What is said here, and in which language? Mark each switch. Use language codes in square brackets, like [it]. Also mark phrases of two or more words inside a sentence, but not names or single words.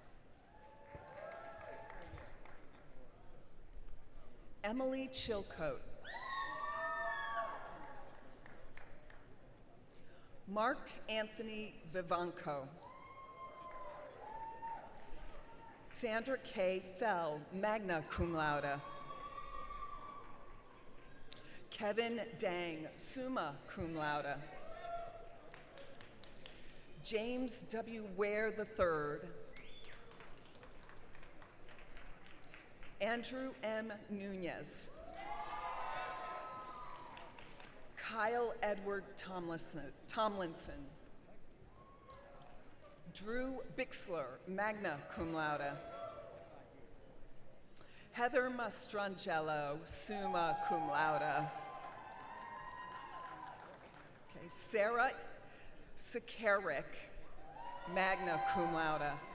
[en] Emily Chilcote. Mark Anthony Vivanco. Sandra K. Fell, [la] magna cum laude. [en] Kevin Dang, [la] summa cum laude. [en] James W. Ware III. Andrew M. Nunez. Kyle Edward Tomlinson. Drew Bixler, [la] magna cum laude. [en] Heather Mastrangelo, [la] summa cum laude. [en] Okay, Sarah Sakarik, [la] magna cum laude.